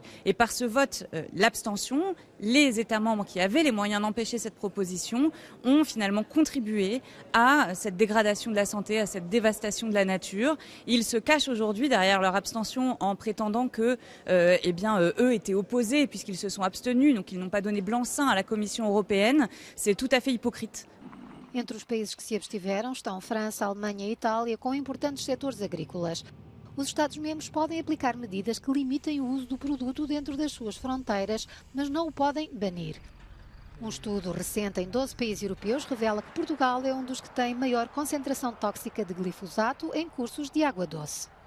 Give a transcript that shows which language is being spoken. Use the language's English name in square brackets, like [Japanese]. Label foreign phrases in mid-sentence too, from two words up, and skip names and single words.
[French] Et par ce vote, l'abstention, les États membres qui avaient les moyens d'empêcher cette proposition ont finalement contribué à cette dégradation de la santé, à cette dévastation de la nature. Ils se cachent aujourd'hui derrière leur abstention en prétendant que eux étaient opposés puisqu'ils se sont abstenus, donc ils n'ont pas donné blanc-seing à la Commission européenne. C'est tout à fait hypocrite. [Portuguese] Entre os países que se abstiveram estão França, Alemanha e Itália, com importantes setores agrícolas. Os Estados-membros podem aplicar medidas que limitem o uso do produto dentro das suas fronteiras, mas não o podem banir. Um estudo recente em 12 países europeus revela que Portugal é um dos que tem maior concentração tóxica de glifosato em cursos de água doce.